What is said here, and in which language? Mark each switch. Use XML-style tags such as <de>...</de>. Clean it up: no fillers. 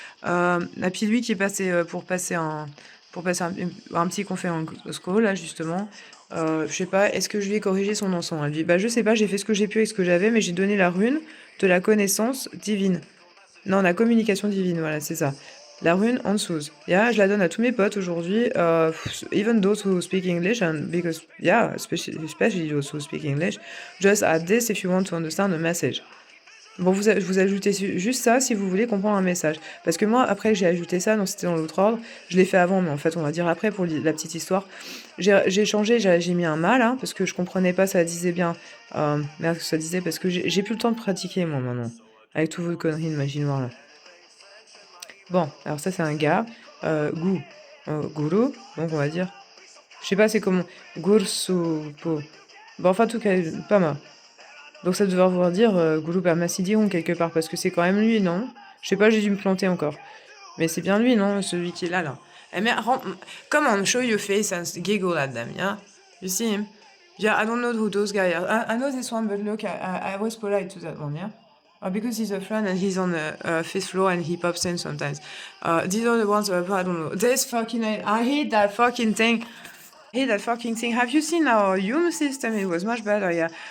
<fr>Et puis lui qui est passé pour passer un petit conférence call là justement. Je sais pas, est-ce que je lui ai corrigé son encens? Elle dit, bah je sais pas, j'ai fait ce que j'ai pu avec ce que j'avais, mais j'ai donné la rune de la connaissance divine. Non, la communication divine, voilà, c'est ça. La rune Ansuz.</fr> <en>Yeah,</en> <fr>je la donne à tous mes potes aujourd'hui,</fr> <en>even those who speak English, and because, yeah, especially those who speak English, just add this if you want to understand the message.</en> <fr>Bon, vous ajoutez juste ça si vous voulez comprendre un message. Parce que moi, après, j'ai ajouté ça, non, c'était dans l'autre ordre. Je l'ai fait avant, mais en fait, on va dire après pour la petite histoire. J'ai changé, j'ai mis un mal, hein, parce que je comprenais pas, ça disait bien. Merde, ça disait, parce que j'ai plus le temps de pratiquer, moi, maintenant. Avec toutes vos conneries de magie noire, là. Bon, alors ça, c'est un gars. Guru, donc on va dire. Je sais pas, c'est comment. Gursupo. Bon, enfin, en tout cas, pas mal. Donc ça devrait vouloir dire Goulou Permacidion quelque part, parce que c'est quand même lui, non? Je sais pas, j'ai dû me planter encore. Mais c'est bien lui, non? Celui qui est là, là. Eh mais,</fr> <en>come on, show your face and giggle at them, yeah? You see him? Yeah, I don't know who those guys are. I know this one, but look, I was polite to that one, yeah? Because he's a friend and he's on the fifth floor and he pops in sometimes. These are the ones, I don't know. This fucking, I hate that fucking thing. Have you seen our immune system? It was much better, yeah.</en>